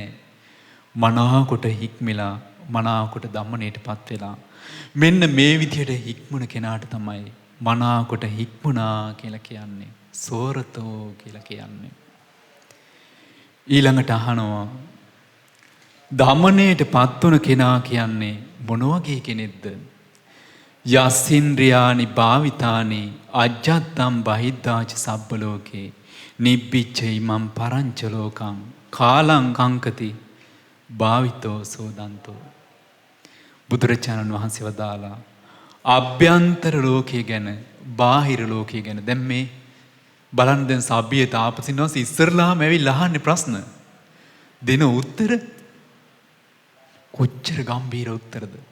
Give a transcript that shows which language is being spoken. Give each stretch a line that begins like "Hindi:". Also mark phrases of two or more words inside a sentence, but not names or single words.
Sinhala: මනාකොට හික්මිලා මනාකොට දමනයට පත් වෙලා මෙන්න මේ විදිහට හික්මුණ කෙනාට තමයි මනාකොට හික්මුණා කියලා කියන්නේ. සෝරතෝ කියලා කියන්නේ. ඊළඟට අහනවා දමනයට පත් වුණ කෙනා කියන්නේ මොන වගේ කෙනෙක්ද?
Pali: යස්සින්ද්‍රියානි භාවිතානි අජ්ජත්තම් බහිද්ධාච සබ්බ ලෝකේ නිබ්බිච්ච ඉමං පරංච ලෝකං කාලං කංකති භාවිතෝ සෝදන්තෝ.
Sinhala: බුදුරජාණන් වහන්සේ වදාලා අභ්‍යන්තර ලෝකයේ ගැන බාහිර ලෝකයේ ගැන දැන් මේ බලන්න දැන් සබ්බිය තාපසින් වහන්සේ ඉස්සරලාම ඇවිල්ලා අහන්නේ ප්‍රශ්න දෙන උත්තර කොච්චර ගම්බීර උත්තරද?